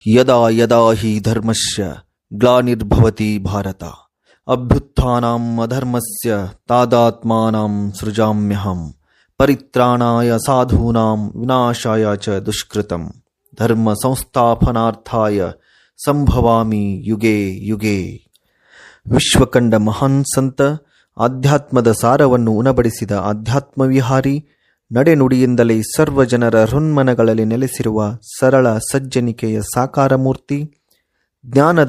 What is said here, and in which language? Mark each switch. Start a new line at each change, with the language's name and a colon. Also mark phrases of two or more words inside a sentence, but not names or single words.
Sanskrit: ಯದಾ ಯದಾ ಹಿ ಧರ್ಮಸ್ಯ ಗ್ಲಾನಿರ್ಭವತಿ ಭಾರತ ಅಭ್ಯುತ್ಥಾನಂ ಅಧರ್ಮಸ್ಯ ತಾದಾತ್ಮಾನಂ ಸೃಜಾಮ್ಯಹಂ ಪರಿತ್ರಾಣಾಯ ಸಾಧೂನಾಂ ವಿನಾಶಾಯ ಚ ದುಷ್ಕೃತಂ ಧರ್ಮ ಸಂಸ್ಥಾಪನಾರ್ಥಾಯ ಸಂಭವಾಮಿ ಯುಗೆ ಯುಗೆ.
Kannada: ವಿಶ್ವಕಂಡ ಮಹಾನ್ ಸಂತ, ಆಧ್ಯಾತ್ಮದ ಸಾರವನ್ನು ಉಣಬಡಿಸಿದ ಆಧ್ಯಾತ್ಮವಿಹಾರಿ, ನಡೆನುಡಿಯಿಂದಲೇ ಸರ್ವಜನರ ಹೃನ್ಮನಗಳಲ್ಲಿ ನೆಲೆಸಿರುವ ಸರಳ ಸಜ್ಜನಿಕೆಯ ಸಾಕಾರ ಮೂರ್ತಿ, ಜ್ಞಾನದ